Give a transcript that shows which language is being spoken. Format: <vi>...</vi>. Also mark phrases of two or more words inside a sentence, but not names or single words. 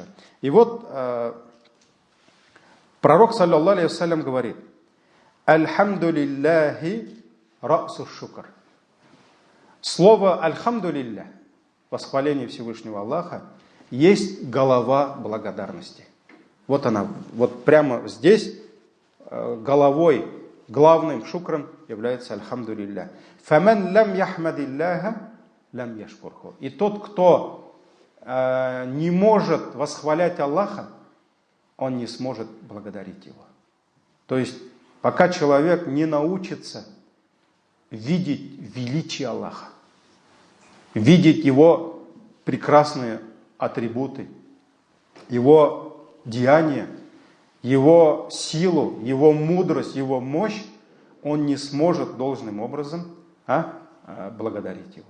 <ru>И вот пророк,</ru> <ar>صلى الله عليه وسلم,</ar> <ru>говорит:</ru> <ar>«الحمد لله رأس الشكر».</ar> <ru>Слово «альхамдулилля», восхваление Всевышнего Аллаха, есть голова благодарности. Вот она, вот прямо здесь головой, главным шукром является «альхамдулилля».</ru> <ar>«فمن لم يحمد الله لم يشكره».</ar> <ru>И тот, кто не может восхвалять Аллаха, он не сможет благодарить Его. То есть, пока человек не научится видеть величие Аллаха, видеть Его прекрасные атрибуты, Его деяния, Его силу, Его мудрость, Его мощь, он не сможет должным образом благодарить Его.</ru>